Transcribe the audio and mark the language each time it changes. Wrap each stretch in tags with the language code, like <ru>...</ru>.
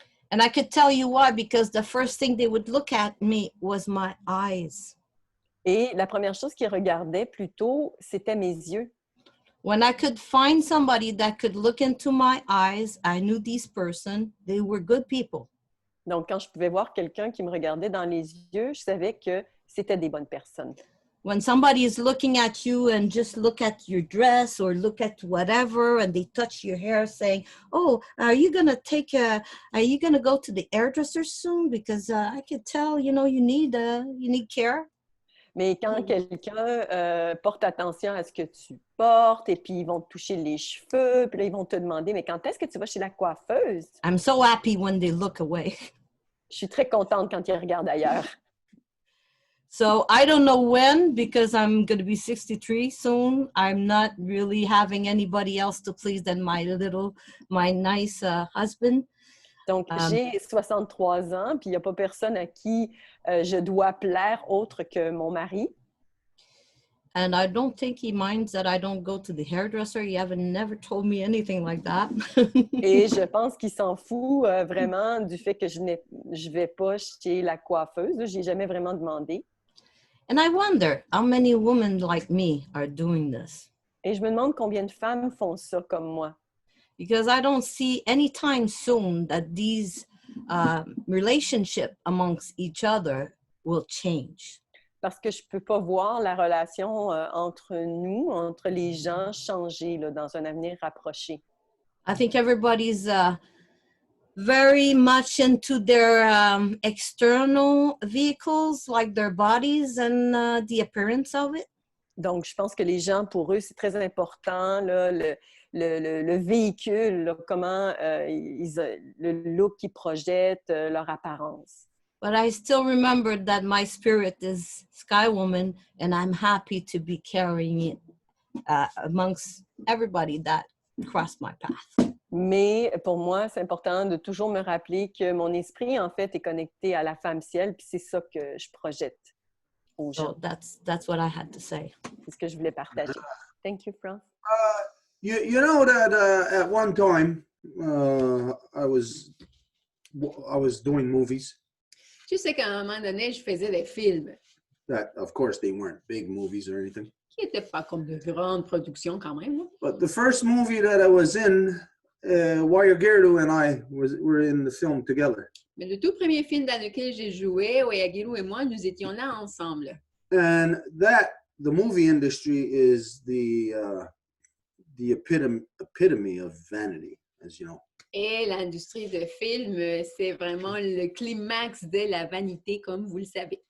<en>And I could tell you why, because the first thing they would look at me was my eyes.</en> <fr>Et la première chose qu'ils regardaient plutôt, c'était mes yeux.</fr> <en>When I could find somebody that could look into my eyes, I knew this person, they were good people.</en> <fr>Donc, quand je pouvais voir quelqu'un qui me regardait dans les yeux, je savais que c'était des bonnes personnes.</fr> <en>When somebody is looking at you and just look at your dress or look at whatever, and they touch your hair saying, "Oh, are you going to go to the hairdresser soon? Because I could tell, you need care."</en> <fr>Mais quand quelqu'un porte attention à ce que tu portes, et puis ils vont te toucher les cheveux, puis là, ils vont te demander, mais quand est-ce que tu vas chez la coiffeuse?</fr> <en>I'm so happy when they look away.</en> <fr>Je suis très contente quand ils regardent ailleurs.</fr> <en>So I don't know when, because I'm going to be 63 soon. I'm not really having anybody else to please than my nice husband.</en> <fr>Donc, j'ai 63 ans, puis il n'y a pas personne à qui je dois plaire autre que mon mari.</fr> <en>And I don't think he minds that I don't go to the hairdresser. He never told me anything like that.</en> <fr>Et je pense qu'il s'en fout vraiment du fait que je vais pas chez la coiffeuse. Je n'ai jamais vraiment demandé.</fr> <en>And I wonder how many women like me are doing this.</en> <fr>Et je me demande combien de femmes font ça comme moi.</fr> <en>Because I don't see anytime soon that these relationship amongst each other will change.</en> <fr>Parce que je peux pas voir la relation entre nous, entre les gens, changer là, dans un avenir rapproché.</fr> <en>I think everybody's very much into their external vehicles, like their bodies and the appearance of it.</en> <fr>Donc, je pense que les gens, pour eux, c'est très important, là, le véhicule, là, comment le look qu'ils projettent, leur apparence.</fr> <en>But I still remember that my spirit is Sky Woman, and I'm happy to be carrying it amongst everybody that crossed my path.</en> <fr>Mais pour moi, c'est important de toujours me rappeler que mon esprit, en fait, est connecté à la femme ciel, puis c'est ça que je projette aux gens.</fr> <en>So that's what I had to say.</en> <fr>C'est ce que je voulais partager.</fr> <en>Thank you, France. You know that at one time I was doing movies.</en> <fr>Tu sais qu'à un moment donné, je faisais des films</fr> <en>That, of course, they weren't big movies or anything.</en> <fr>qui n'étaient pas comme de grandes productions quand même. Hein.</fr> <en>But the first movie that I was in, Wire Gerdu and I were in the film together.</en> <fr>Mais le tout premier film dans lequel j'ai joué, Oyagiru et moi, nous étions là ensemble.</fr> <en>And the movie industry is the epitome of vanity. as you know.</en> <fr>Et l'industrie de film, c'est vraiment le climax de la vanité, comme vous le savez.</fr>